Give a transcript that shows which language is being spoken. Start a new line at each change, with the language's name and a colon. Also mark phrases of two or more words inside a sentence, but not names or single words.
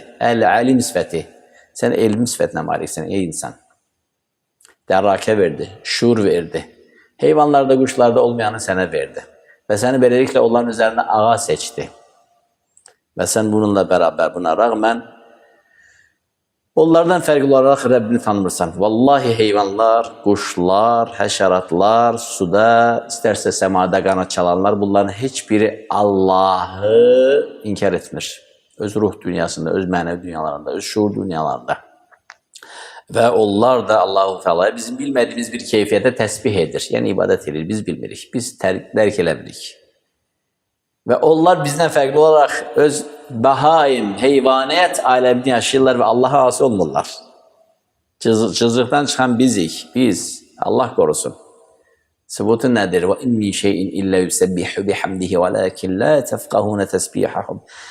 Turkish: El-alim sıfatı. Sen ilim sıfatına maliksin ey insan. Derrake verdi, şuur verdi. Hayvanlarda, kuşlarda olmayanı sana verdi. Ve seni böylelikle onların üzerine ağa seçti. Ve sen bununla beraber, buna rağmen onlardan
Azerbaijani: fərqli olaraq Rəbbini tanımırsan. Vallahi heyvanlar, quşlar, həşəratlar, suda, istərsə səmada qanat çalanlar, bunların heç biri Allahı inkar etmir. Öz ruh dünyasında, öz mənəvi dünyalarında, öz şuur dünyalarında. Və onlar da Allah-u Teala'ya bizim bilmədiyimiz bir keyfiyyətə təsbih edir. Yəni ibadət edir, biz bilmirik, biz dərk eləmirik.
Turkish: Ve onlar bizden farklı olarak öz bahaim, heyvaniyet alemini yaşıyorlar ve Allah'a asi olmurlar. Cızıktan çıkan bizik, biz, Allah korusun. Sübutu nedir?
Arabic: وإن من شيء إلا يسبح بحمده ولكن لا تفقهون تسبيحهم.